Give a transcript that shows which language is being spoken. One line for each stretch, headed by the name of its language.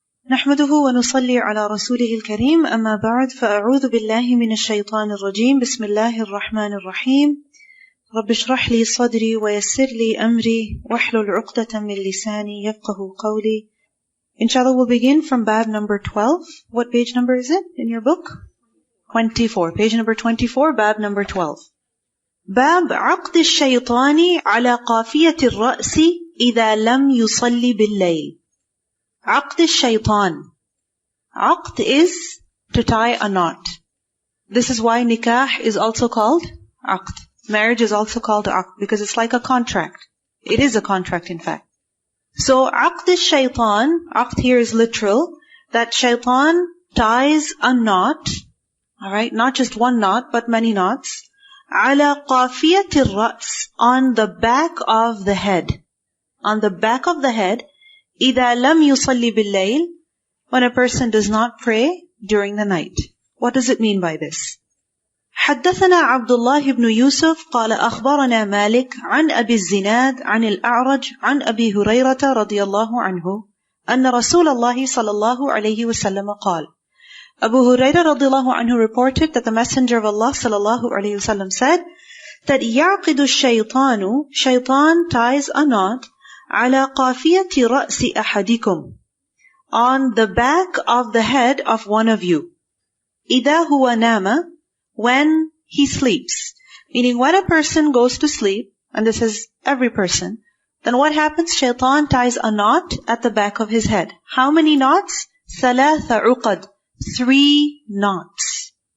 Arabic: نحمده ونصلي على رسوله الكريم أما بعد فأعوذ بالله من الشيطان الرجيم بسم الله الرحمن الرحيم رب اشرح لي صدري ويسر لي أمري واحلل عقدة من لساني يفقه قولي.
English: Inshallah, we'll begin from bab number 12. What page number is it in your book? 24. Page number 24, bab number 12.
Arabic: باب عقد الشيطان على قافية الرأس إذا لم يصلي بالليل. عقد الشيطان.
English: Aqd is to tie a knot. This is why nikah is also called aqd. Marriage is also called aqd because it's like a contract. It is a contract in fact. So aqd al-shaytan, aqd here is literal, that shaitan ties a knot, alright, not just one knot but many knots,
Arabic: ala qafiyati ar-ra's,
English: on the back of the head. On the back of the head,
Arabic: إِذَا لَمْ يُصَلِّ بِاللَّيْلِ,
English: when a person does not pray during the night. What does it mean by this?
Arabic: حدثنا عبد الله بن يوسف قال أخبرنا مالك عن أبي الزناد عن الأعرج عن أبي هريرة رضي الله عنه أن رسول الله صلى الله عليه وسلم قال.
English: Abu Huraira رضي الله عنه reported that the Messenger of Allah صلى الله عليه وسلم said that
Arabic: يعقد الشيطان,
English: shaitan ties a knot
Arabic: على قافية رأس أحدكم,
English: on the back of the head of one of you.
Arabic: إذا هو نام,
English: when he sleeps. Meaning when a person goes to sleep, and this is every person, then what happens? Shaitan ties a knot at the back of his head. How many knots?
Arabic: ثلاث عقد,
English: 3 knots.